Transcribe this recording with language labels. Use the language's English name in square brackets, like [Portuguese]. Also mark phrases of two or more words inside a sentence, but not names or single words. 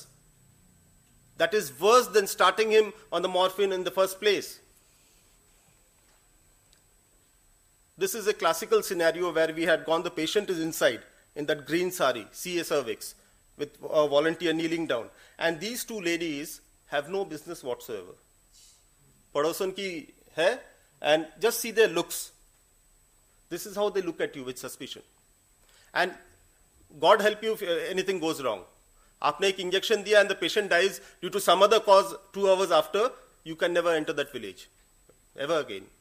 [English] That is worse than starting him on the morphine in the first place. This is a classical scenario where we had gone, the patient is inside in that green sari, CA cervix, with a volunteer kneeling down. And these two ladies have no business whatsoever. [Hindi] पड़ोसन की है, [English] and just see their looks. This is how they look at you with suspicion. And God help you if anything goes wrong. [Hindi] आपने एक इंजेक्शन दिया [English] and the patient dies due to some other cause 2 hours after, you can never enter that village, ever again.